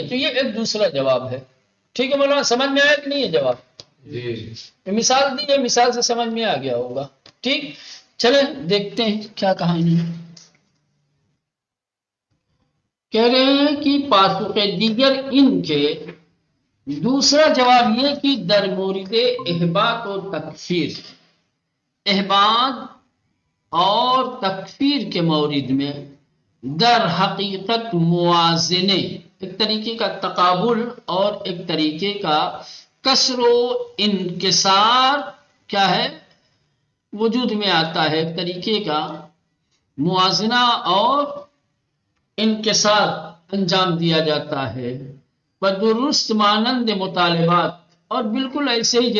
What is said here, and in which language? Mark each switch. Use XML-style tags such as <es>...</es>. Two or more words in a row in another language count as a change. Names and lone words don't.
<ur>تو یہ ایک دوسرا جواب ہے، ٹھیک ہے مولانا؟ سمجھ میں آیا کہ نہیں ہے جواب؟ جی مثال دی ہے، مثال سے سمجھ میں آ گیا ہوگا، ٹھیک؟ چلیں دیکھتے ہیں کیا کہانی ہے۔ کہہ رہے ہیں کہ</ur> <fa>پاسخ دیگر</fa> <ur>ان کے دوسرا جواب یہ کہ</ur> <fa>در مورد احباط و تکفیر،</fa> <ur>احباط اور تکفیر کے مورد میں در حقیقت موازنے، ایک طریقے کا تقابل اور ایک طریقے کا کسر و انکسار کیا ہے؟ وجود میں آتا ہے، ایک طریقے کا موازنہ اور انکسار انجام دیا جاتا ہے،</ur> <fa>بدرست مانند مطالبات،</fa> <ur>اور بالکل ایسے ہی</ur>